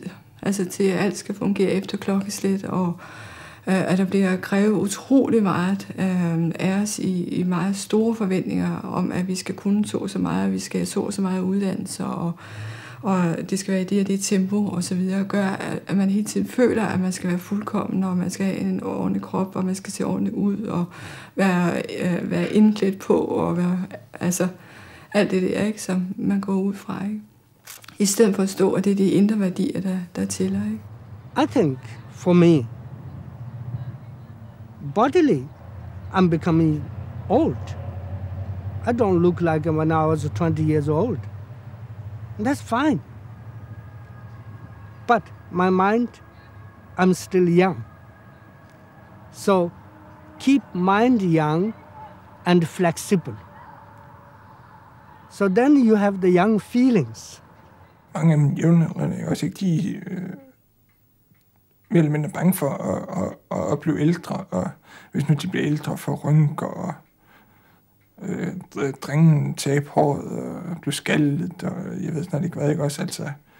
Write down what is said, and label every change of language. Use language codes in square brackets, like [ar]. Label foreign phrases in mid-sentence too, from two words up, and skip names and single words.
[da] Altså til, at alt skal fungere efter klokkeslæt, og at der bliver krævet utrolig meget af os i meget store forventninger om, at vi skal kunne så meget, at vi skal så meget uddannelse, og det skal være i det og det tempo og så videre, gør, at man hele tiden føler, at man skal være fuldkommen, og man skal have en ordentlig krop, og man skal se ordentligt ud, og være indklædt på, og være, alt det der, ikke, som man går ud fra, ikke? I stedet for at stå, at det er de indre værdier, der tæller, ikke? [en] I think, for me, bodily, I'm becoming old. I don't look like when I was 20 years old. And that's fine. But my mind, I'm still young. So keep mind young and flexible. So then you have the young feelings. [da] Mange af mine jævnaldrende er også ikke de mere eller mindre bange for at blive ældre, og hvis nu de bliver ældre, for rynker og drengen tabe håret og blive skaldet, og jeg ved snart ikke hvad, ikke også, altså.